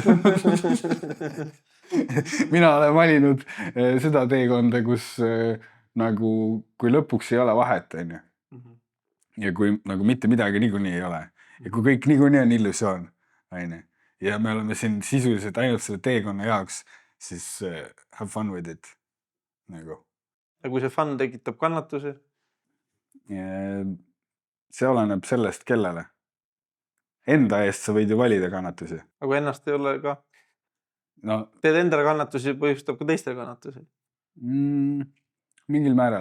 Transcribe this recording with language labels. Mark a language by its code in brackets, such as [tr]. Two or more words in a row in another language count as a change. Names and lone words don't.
[et] Mina olen valinud seda teekonda, kus nagu, kui lõpuks ei ole vahet, ja kui nagu mitte midagi niikuinii ei ole, ja kui kõik niikuinii on illusioon, ja me oleme siin sisuliselt ainult selle teekonna jaoks, siis [en] have fun with it. [et] Nagu. Ja kui see fun tekitab kannatusi? See oleneb sellest, kellele. Enda eest sa võid ju valida kannatusi. Aga ennast ei ole ka? No, teed endale kannatusi, põhjustab ka teistele kannatusi? Mingil määral.